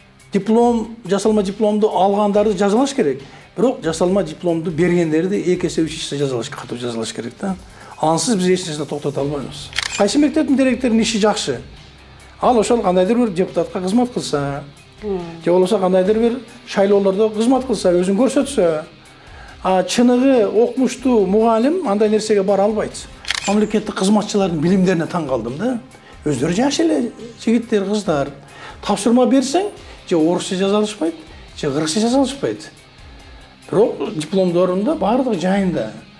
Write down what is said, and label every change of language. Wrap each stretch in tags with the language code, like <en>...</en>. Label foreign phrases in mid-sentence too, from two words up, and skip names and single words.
<kk>Диплом, жасалма дипломды алғандарды жазалаш керек. Бірақ жасалма дипломды бергендерді 2 есе 3 есе жазалаш керек та. Ансыз біз ешнәрсені тоқтата алмаймыз. Қайсы мектептің директорының іші жақсы.</kk> <ky>Ал ошол қандайдыр бір депутатқа қызмат қылса, же болса қандайдыр бір шайлооларда қызмат қылса, өзін көрсөтсө, чыныгы окумуштуу мугалим андай нерсеге бара албайт. Мамлекеттик кызматчылардын билимдерине таң калдым да. Өздөрү жаш эле жигиттер, кыздар. Тапшырма берсең, же орусча жаза алышпайт, же кыргызча жаза алышпайт. Бирок дипломдорунда бардыгы жайында.</ky>